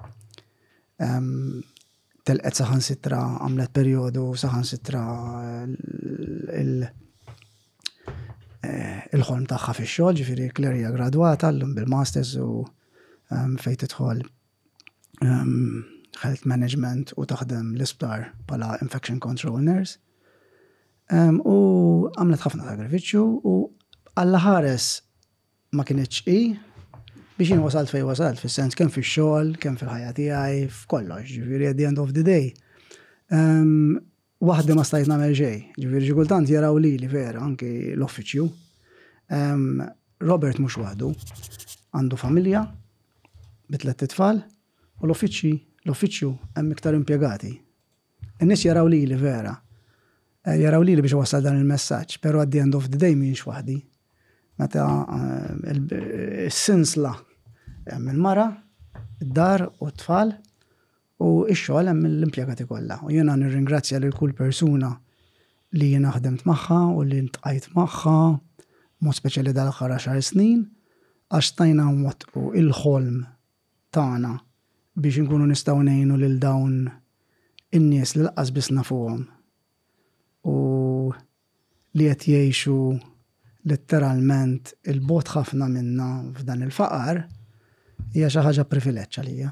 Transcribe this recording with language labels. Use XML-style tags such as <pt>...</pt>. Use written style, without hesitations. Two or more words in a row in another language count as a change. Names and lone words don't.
<mt>Telqet saħansitra għamlet perjodu saħansitra il-ħolm tagħha fix-xogħol, ġifieri Claire hija gradwata llum bil-masters u fejn tidħol</mt> <en>health management</en> <mt>u taħdem l-isptar bħala</mt> <en>infection control nurse.</en> <mt>U għamlet ħafna sagrifiċċju u Alla ħares ma kienitx biex jien wasalt fej wasalt, fis-sens kemm fix-xogħol, kemm fil-ħajja tiegħi, f'kollox, ġifieri</mt> <en>at the end of the day.</en> <mt>Waħda ma stajt nagħmel xejn, ġifieri xi kultant jaraw lili vera anke l-uffiċċju. Robert mhux waħdu, għandu familja b'3 tfal u l-uffiċċju hemm iktar impjegati. In-nies jaraw lili vera. Jaraw lili biex wasal dan il-messaġġ, però</mt> <en>at the end of the day</en> <mt>m'iniex waħdi. Meta s-sinsla hemm il-mara, id-dar u t-tfal u x-xogħol hemm l-impjegati kollha. U jiena nirringrazzja lil kull persuna li jiena ħdemt magħha u li ntqajt magħha, mod speċjali dal-aħħar 10 snin, għax stajna nwettqu il-ħolm tagħna biex inkunu nistgħu ngħinu lil dawn in-nies li laqas biss nafuhom u li qed jgħixu letteralment il-bot ħafna minna f'dan il-faqar hija xi ħaġa privileġġ għalija.</mt>